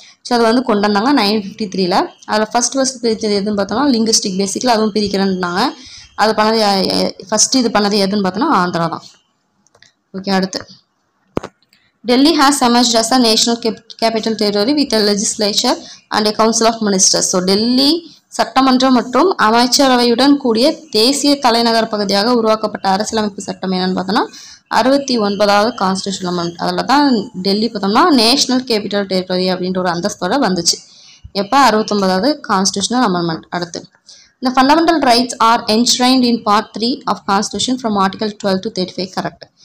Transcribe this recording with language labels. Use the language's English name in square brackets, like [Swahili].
[Tamil] So அதை வந்து கொண்டு வந்தாங்க 1953. அதில் ஃபஸ்ட் பிரித்தது எதுன்னு பார்த்தோம்னா லிங்குவிஸ்டிக் பேசிக்கில், அதுவும் பிரிக்கிறேன்னாங்க. அது பண்ணது ஃபஸ்ட்டு இது பண்ணது எதுன்னு பார்த்தோன்னா ஆந்திரா தான். ஓகே, அடுத்து [English] Delhi has emerged as a national capital territory with a legislature and a council of ministers. [Tamil] So Delhi சட்டமன்றம் மற்றும் அமைச்சரவையுடன் கூடிய தேசிய தலைநகர் பகுதியாக உருவாக்கப்பட்ட அரசியலமைப்பு சட்டம் என்னன்னு பார்த்தோம்னா 69வது கான்ஸ்டியூஷன் அமெண்ட்மெண்ட். அதில் தான் டெல்லி பார்த்தோம்னா நேஷனல் கேபிட்டல் டெரிட்டரி அப்படின்ற ஒரு அந்தஸ்தோட வந்துச்சு. எப்போ? 69வது கான்ஸ்டியூஷனல் அமெண்ட்மெண்ட். அடுத்து [English] The fundamental rights are enshrined in part 3 of constitution from article 12 to 35. Correct.